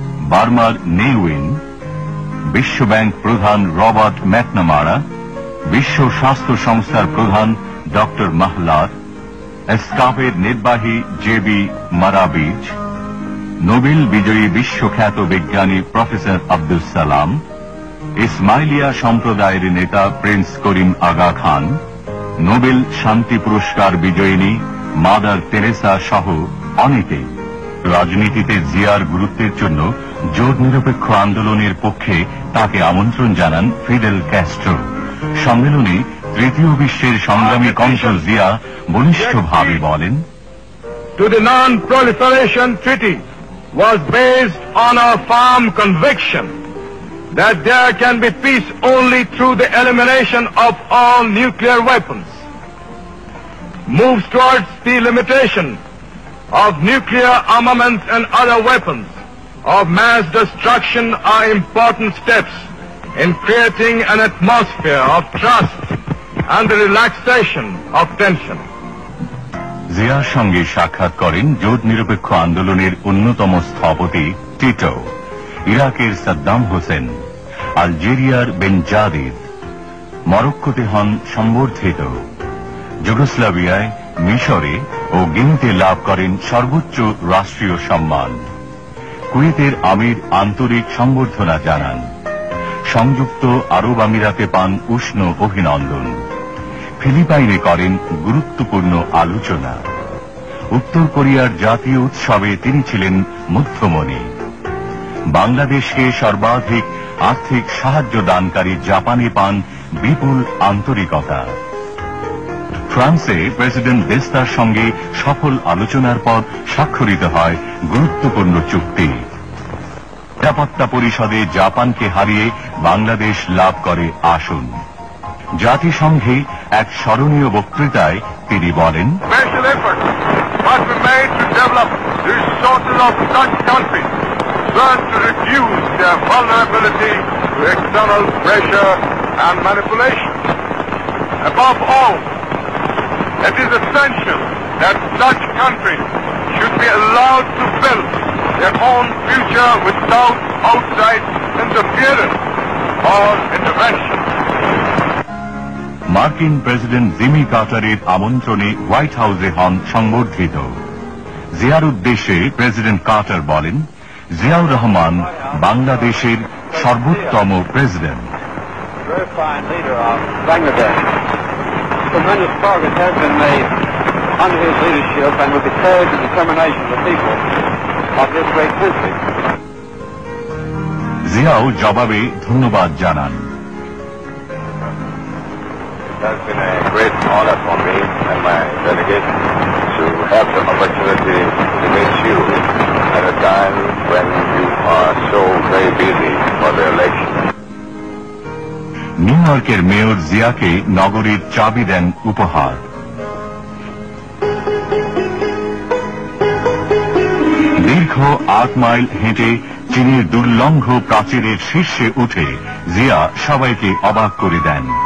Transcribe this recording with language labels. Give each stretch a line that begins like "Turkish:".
Bangla: বার্মার নেউইন, বিশ্বব্যাংক প্রধান রবার্ট ম্যাকনামারা, বিশ্ব স্বাস্থ্য সংস্থার প্রধান ডক্টর মাহলার, এসকাফের নির্বাহী জেবি মারাবিজ, নোবেল বিজয়ী বিশ্বখ্যাত বিজ্ঞানী প্রফেসর আব্দুল সালাম, ইসমাইলিয়া সম্প্রদায়ের নেতা প্রিন্স করিম আগা খান, নোবেল শান্তি পুরস্কার বিজয়িনী মাদার তেরেসা সহ অনেকে। রাজনীতিতে জিয়ার গুরুত্বের জন্য জোট নিরপেক্ষ আন্দোলনের পক্ষে তাকে আমন্ত্রণ জানান ফিদেল ক্যাস্ট্রো। সম্মেলনে তৃতীয় বিশ্বের সংগ্রামী কণ্ঠ জিয়া বলিষ্ঠভাবে বলেন,
English: To the Non-Proliferation Treaty was based on a firm conviction that there can be peace only through the elimination of all nuclear weapons. Moves towards the limitation of nuclear armaments and other weapons of mass destruction are important steps in creating an atmosphere of trust and the relaxation of tension.
Bangla: জিয়ার সঙ্গে সাক্ষাৎ করেন জোট নিরপেক্ষ আন্দোলনের অন্যতম স্থপতি Tito, ইরাকের সাদ্দাম হোসেন, আলজেরিয়ার বেনজাদিদ, মরক্কোতে হন সম্বর্ধিত, যুগোস্লাভিয়ায়, মিশরে ও গিনিতে লাভ করেন সর্বোচ্চ রাষ্ট্রীয় সম্মান। কুয়েতের আমির আন্তরিক সম্বর্ধনা জানান। সংযুক্ত আরব আমিরাতে পান উষ্ণ অভিনন্দন। ফিলিপাইনে করেন গুরুত্বপূর্ণ আলোচনা। উত্তর কোরিয়ার জাতীয় উৎসবে তিনি ছিলেন মধ্যমণি। বাংলাদেশকে সর্বাধিক আর্থিক সাহায্য দানকারী জাপানে পান বিপুল আন্তরিকতা। ফ্রান্সে প্রেসিডেন্ট দেস্তার সঙ্গে সফল আলোচনার পর স্বাক্ষরিত হয় গুরুত্বপূর্ণ চুক্তি। নিরাপত্তা পরিষদে জাপানকে হারিয়ে বাংলাদেশ লাভ করে আসন। জাতিসংঘে এক স্মরণীয় বক্তৃতায় তিনি বলেন,
English: Special efforts must be made to develop the resources of such countries so as to reduce their vulnerability to external pressure and manipulation. Above all, it is essential that such countries should be allowed to build their own future without outside interference or intervention.
Bangla: মার্কিন president Jimmy কার্টারের আমন্ত্রণে white হাউসে হন সংবর্ধিত। জিয়ার উদ্দেশ্যে president Carter বলেন, জিয়াউর রহমান বাংলাদেশের সর্বোত্তম president.
English: Tremendous progress has been made under his leadership and with the courage and determination of the people of this great country.
Bangla: Xiao জবাবে ধন্যবাদ জানান।
English: It has been a great honor for me and my delegation to have the opportunity to meet you at a time when you are so very busy for the election.
Bangla: New ইয়র্কের mayor জিয়াকে নগরীর চাবি দেন উপহার। দীর্ঘ 8 mile হেঁটে চীনের দুর্লঙ্ঘ প্রাচীরের শীর্ষে উঠে জিয়া সবাইকে অবাক করে দেন।